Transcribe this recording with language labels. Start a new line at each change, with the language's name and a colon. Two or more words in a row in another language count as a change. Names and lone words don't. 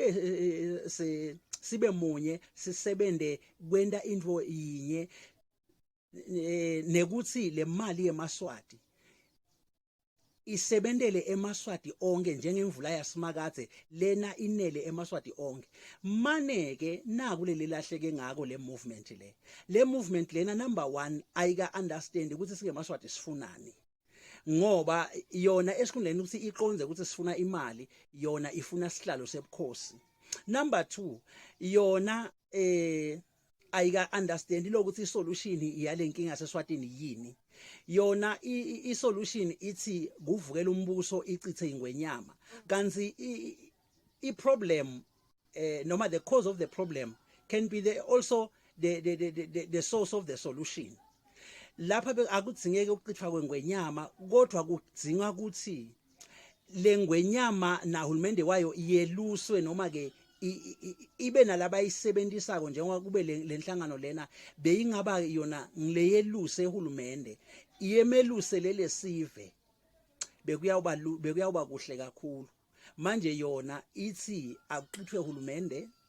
Swati: sibe munye sisebende kwenta into yinye nekuthi le mali yemaswati isebendele emaswati onke njengemvula yasemakade lena inele emaswati onke maneke naku leli lahleke ngako le movement lena number 1 ayika understand ukuthi singemaswati sifunani ngoba yona esikhundleni ukuthi iqonze ukuthi sifuna imali yona ifuna sihlalo sebukhosi. Number 2 yona ayika understand lokuthi isolution yalenkinga seSwatini yini yona isolution ithi kuvukela umbuso icithe ingwenyama kanti iproblem noma
English: the cause of the problem can be also the source of the solution.
Swati: Lapha akudzingeke ukucithwa kwengwenyama kodwa kudzinga ukuthi lengwenyama nahulumende wayo yeluswe noma ke ibe nalabayisebenzisako njengoba kube lenhlangano lena beyingaba yona ngileyeluse ehulumende iyemeluse lesive bekuyawuba kuhle kakhulu manje yona ithi akuqithwe ehulumende.